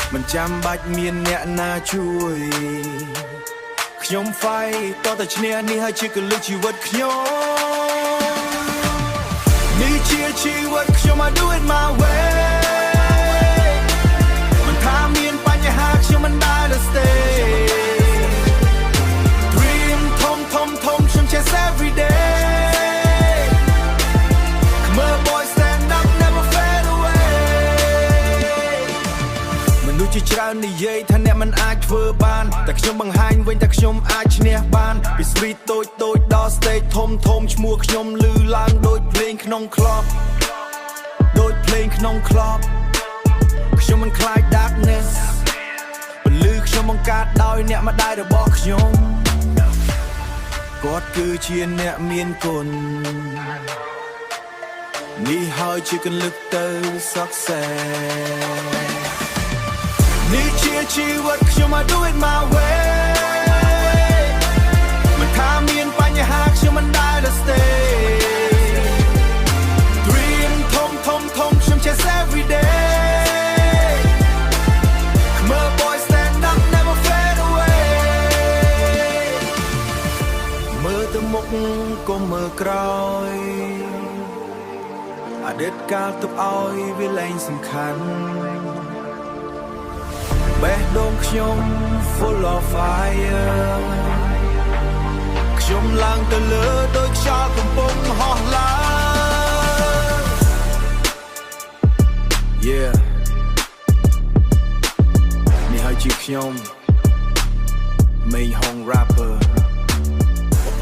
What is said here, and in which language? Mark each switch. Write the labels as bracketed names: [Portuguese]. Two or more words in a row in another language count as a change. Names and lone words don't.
[Khmer] ខ្ញុំ fight តតែឈ្នះនេះហើយជាកលឹះជីវិតខ្ញុំនេះជាជីវិតខ្ញុំ [English] I do it my way [Khmer] មិនថាមានបញ្ហាខ្ញុំមិនដែល stay dream ធំខ្ញុំ [English] chase every day come on boy stand up never fade away [Khmer] មនុស្សជាច្រើននិយាយថាអ្នកមិនអាចធ្វើបានតែខ្ញុំបង្ហាញវិញថាខ្ញុំអាចឈ្នះបានពី street តូចដល់ stage ធំឈ្មោះខ្ញុំឮឡើងដូចភ្លេងក្នុងក្លប ខ្ញុំមិនខ្លាច darkness ពលឺខ្ញុំបង្កើតដោយអ្នកម្ដាយរបស់ខ្ញុំគាត់គឺជាអ្នកមានគុណនេះហើយជាកលឹះទៅ success នេះជាជីវិតខ្ញុំ [English] I do it my way [Khmer] មិនថាមានបញ្ហាខ្ញុំមិនដែល stay [English] dream [Khmer] ធំខ្ញុំ [English] chase every day come on boy stand up never fade away [Khmer] មើលទៅមុខកុំមើលក្រោយអតីតកាលទុកឲ្យវាលែងសំខាន់បេះដូងខ្ញុំ [English] full of fire [Khmer] ខ្ញុំឡើងទៅលើដូចខ្យល់កំពុងហោះឡើង Yeah នេះហើយជាខ្ញុំ May Hong Rapper